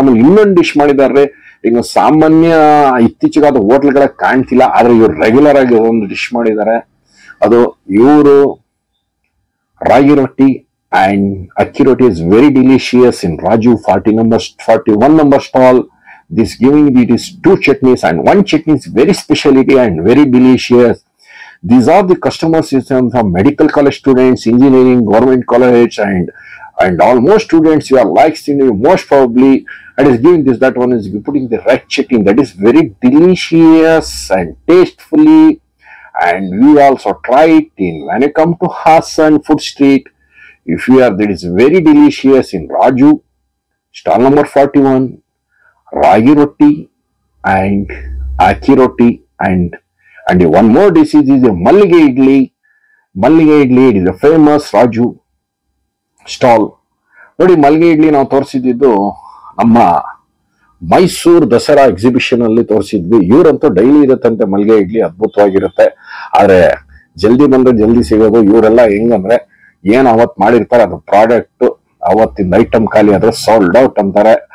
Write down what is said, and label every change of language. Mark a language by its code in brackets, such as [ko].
[kn] ಆಮೇಲೆ ಇನ್ನೊಂದು ಡಿಶ್ ಮಾಡಿದಾರೆ. ಈಗ ಸಾಮಾನ್ಯ ಇತ್ತೀಚೆಗೆ ಅದು ಹೋಟ್ಲ್ಗಳ ಕಾಣ್ತಿಲ್ಲ, ಆದ್ರೆ ಇವ್ರು ರೆಗ್ಯುಲರ್ ಆಗಿ ಒಂದು ಡಿಶ್ ಮಾಡಿದ್ದಾರೆ. ಅದು ಇವರು [en] Ragi rotti and akki rotti is very delicious in Raju 41 number stall. This giving it is 2 chutneys and 1 chutney is very speciality and very delicious. These are the customers from medical college students, engineering, government college, and almost students you are likes in most probably, and is giving this, that one is putting the right chutney that is very delicious and tastefully. And we also try it when you come to Hassan Food Street. If you are, that is very delicious in Raju stall number 41. Ragi roti and akki roti and one more dish is a Mallige idli. It is a famous Raju stall. [kn] ನೋಡಿ ಮಲ್ಲಿಗೆ ಇಡ್ಲಿ ನಾವು ತೋರಿಸಿದ್ದು ನಮ್ಮ Mysuru Dasara exhibition ಅಲ್ಲಿ ತೋರಿಸಿದ್ವಿ. ಇವರಂತೂ daily ಇರುತ್ತಂತೆ ಮಲ್ಲಿಗೆ ಇಡ್ಲಿ, ಅದ್ಭುತವಾಗಿರುತ್ತೆ. ಆದ್ರೆ ಜಲ್ದಿ ಬಂದ್ರೆ ಜಲ್ದಿ ಸಿಗೋದು. ಇವರೆಲ್ಲ ಹೆಂಗಂದ್ರೆ ಏನ್ ಅವತ್ ಮಾಡಿರ್ತಾರೆ ಅದು ಪ್ರಾಡಕ್ಟ್ ಅವತ್ತಿಂದ ಐಟಮ್ ಖಾಲಿ ಆದ್ರೆ ಸೋಲ್ಡ್ ಔಟ್ ಅಂತಾರೆ.